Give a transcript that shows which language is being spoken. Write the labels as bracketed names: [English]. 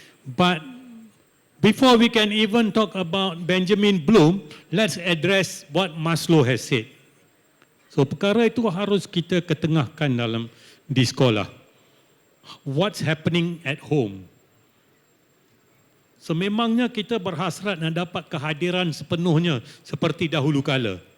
[English] But before we can even talk about Benjamin Bloom, let's address what Maslow has said. [Malay] So perkara itu harus kita ketengahkan di sekolah. [English] What's happening at home? [Malay] Sememangnya kita berhasrat nak dapat kehadiran sepenuhnya seperti dahulu kala.